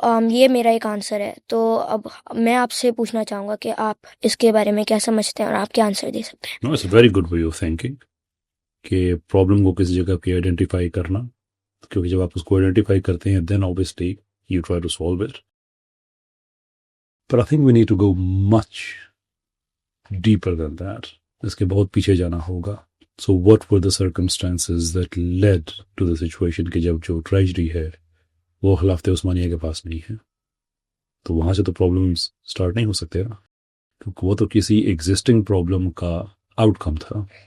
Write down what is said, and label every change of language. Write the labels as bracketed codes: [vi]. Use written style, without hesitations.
[ur] یہ میرا ایک آنسر ہے. تو اب میں آپ سے پوچھنا چاہوں گا کہ آپ اس کے بارے میں کیا سمجھتے ہیں اور آپ کیا آنسر دے سکتے ہیں. It's a very good way of thinking کہ پرابلم کو کسی جگہ پہ آئیڈینٹیفائی کرنا، کیونکہ جب آپ اس کو آئیڈینٹیفائی کرتے ہیں دین [en] obviously you try to solve it. But I think we need to go much deeper than that. [ur] اس کے بہت پیچھے جانا ہوگا. [en] So what were the circumstances that led to the situation [ur] کہ جب جو ٹریجری ہے وہ خلافت عثمانیہ کے پاس نہیں ہے، تو وہاں سے تو پرابلمس سٹارٹ نہیں ہو سکتے نا، کیونکہ وہ تو کسی ایگزسٹنگ پرابلم کا آؤٹ کم تھا.